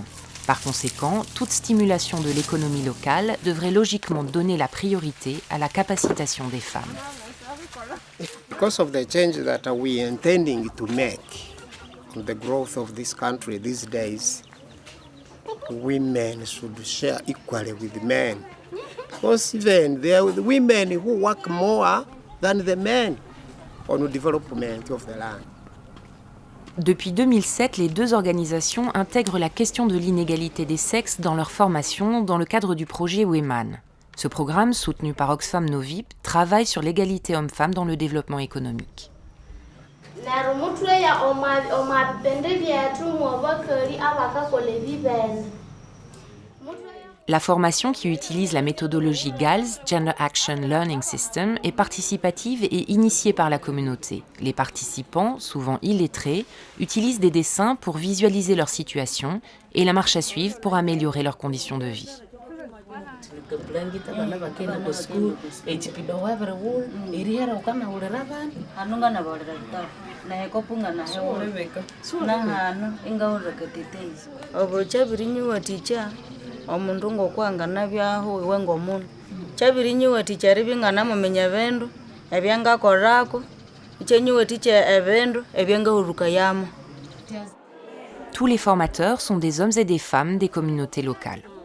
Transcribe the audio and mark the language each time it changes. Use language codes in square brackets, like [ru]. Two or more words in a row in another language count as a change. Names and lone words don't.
[fr] Par conséquent, toute stimulation de l'économie locale devrait logiquement donner la priorité à la capacitation des femmes. [en] Because of the change that we are intending to make in the growth of this country these days, women should share equally with men. Because even there are women who work more than the men on the development of the land. [fr] Depuis 2007, les 2 organisations intègrent la question de l'inégalité des sexes dans leur formation dans le cadre du projet WEMAN. Ce programme, soutenu par Oxfam Novib, travaille sur l'égalité homme-femme dans le développement économique. La formation, qui utilise la méthodologie GALS, Gender Action Learning System, est participative et initiée par la communauté. Les participants, souvent illettrés, utilisent des dessins pour visualiser leur situation et la marche à suivre pour améliorer leurs conditions de vie. [koo] Omundu ngokwangana byaho iwe ngomundu chabirinyiwe tichari bingana mumenya bindu ebyangakorako ichenyiwe tiche ebendu ebyangahuruka yamo. [fr] Tous les formateurs sont des hommes et des femmes des communautés locales.